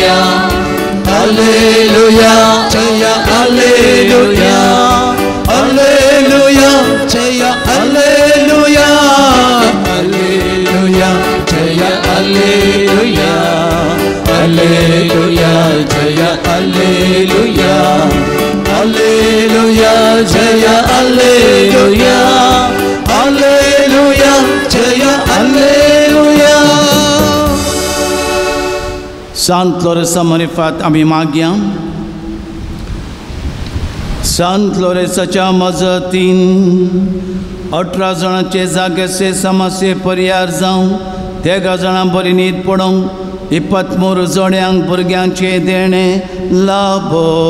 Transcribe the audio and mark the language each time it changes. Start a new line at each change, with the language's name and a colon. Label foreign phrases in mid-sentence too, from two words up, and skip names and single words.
Kannada: ಹಲ್ಲೆಲೂಯ ಜಯ ಹಲ್ಲೆಲೂಯ ಹಲ್ಲೆಲೂಯ ಜಯ ಹಲ್ಲೆಲೂಯ ಹಲ್ಲೆಲೂಯ ಜಯ ಹಲ್ಲೆಲೂಯ ಹಲ್ಲೆಲೂಯ ಜಯ ಹಲ್ಲೆಲೂಯ ಹಲ್ಲೆಲೂಯ ಜಯ ಹಲ್ಲೆಲೂಯ ಹಲ್ಲೆಲೂಯ ಜಯ ಹಲ್ಲೆಲೂಯ.
Konkani: Sant Lorenzo Marifat आम्ही मागया. Sant Lorenzoच्या मजतीन 18 जाणांचे जागेचे समस्ये पर्याय जावं. 13 जाणां बरी न्हीद पडोवंक 23 जोड्यांक भुरग्यांचे देणे लाभो.